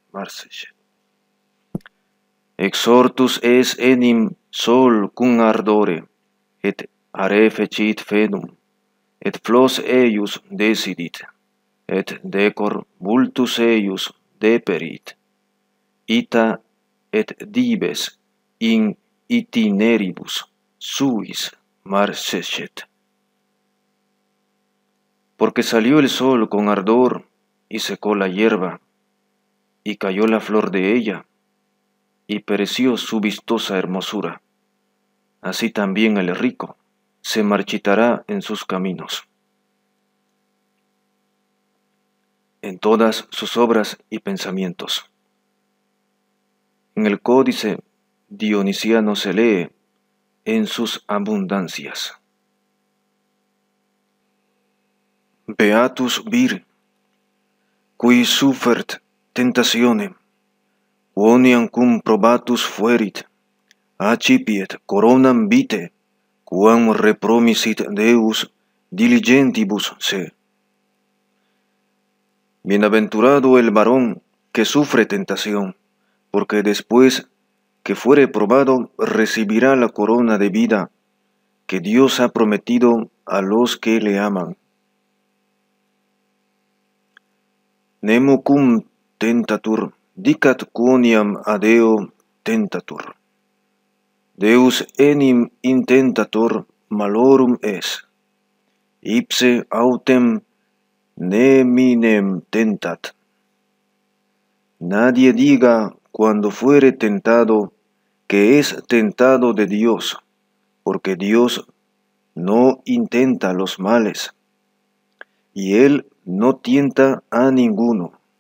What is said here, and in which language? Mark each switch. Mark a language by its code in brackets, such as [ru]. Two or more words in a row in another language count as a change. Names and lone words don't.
[la] Exhortus es enim sol cum ardore, et are fecit fedum, et flos eius decidit, et decor vultus eius deperit, ita et dives in itineribus suis marcesset. [es] Porque salió el sol con ardor y secó la hierba, y cayó la flor de ella, y pereció su vistosa hermosura. Así también el rico se marchitará en sus caminos, en todas sus obras y pensamientos. En el códice dionisiano se lee en sus abundancias. [la] Beatus vir, qui suffert tentationem, quoniam cum probatus fuerit, accipiet coronam vitae, quam repromisit Deus diligentibus se. [es] Bienaventurado el varón que sufre tentación, porque después que fuere probado recibirá la corona de vida que Dios ha prometido a los que le aman. [la] Nemo cum tentatur, dicat quoniam adeo tentatur. Deus enim intentator malorum es, ipse autem neminem tentat. [es] Nadie diga cuando fuere tentado que es tentado de Dios, porque Dios no intenta los males, y Él no tienta a ninguno.